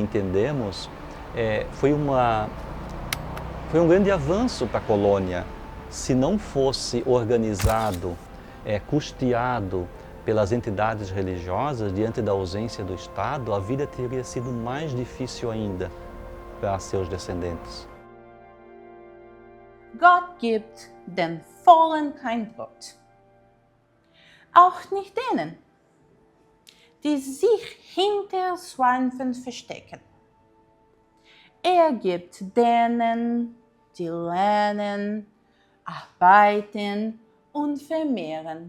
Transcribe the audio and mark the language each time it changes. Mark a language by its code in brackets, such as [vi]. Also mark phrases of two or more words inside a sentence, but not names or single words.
[pt] E esse, entendemos, foi um grande avanço para a colônia. Se não fosse organizado, custeado pelas entidades religiosas, diante da ausência do Estado, a vida teria sido mais difícil ainda para seus descendentes. [de] Gott gibt den Vollen kein Brot. Auch nicht denen, die sich hinter Schweifen verstecken. Gibt denen, die lernen, arbeiten und vermehren.